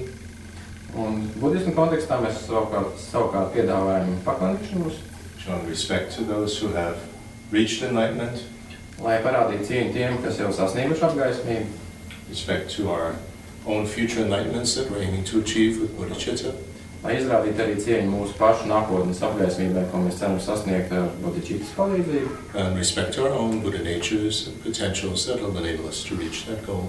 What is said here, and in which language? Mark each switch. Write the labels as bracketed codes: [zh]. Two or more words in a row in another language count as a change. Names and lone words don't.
[lv] Un budismu kontekstā mēs savukārt piedāvājam paklanīšanos, [en] showing respect to those who have reached enlightenment, [lv] lai parādītu cieņu tiem, kas jau sasnieguši apgaismību, [en] respect to our own future enlightenments that we're aiming to achieve with bodhicitta, [lv] lai izrādītu arī cieņu mūsu pašu nākotnes apgaismībai, ko mēs ceram sasniegt ar bodhicitas palīdzību. [en] and respect to our own Buddha natures and potentials that will enable us to reach that goal.